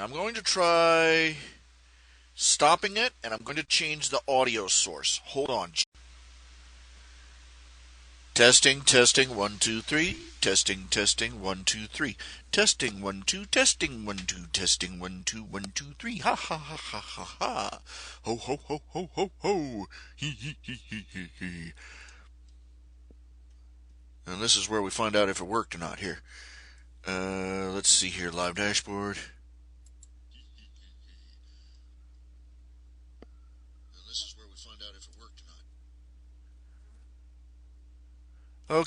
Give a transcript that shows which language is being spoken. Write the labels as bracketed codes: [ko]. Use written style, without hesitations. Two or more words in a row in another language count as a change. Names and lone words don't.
[en] I'm going to try stopping it, and I'm going to change the audio source. Hold on. Testing, 1, 2, 3. Testing, 1, 2, 3. Testing, 1, 2, testing, 1, 2, testing, 1, 2, 1, 2, 3. Ha ha ha ha ha ha. Ho ho ho ho ho ho. Hee hee hee hee hee hee. And this is where we find out if it worked or not here. Let's see here, live dashboard. And this is where we find out if it worked or not.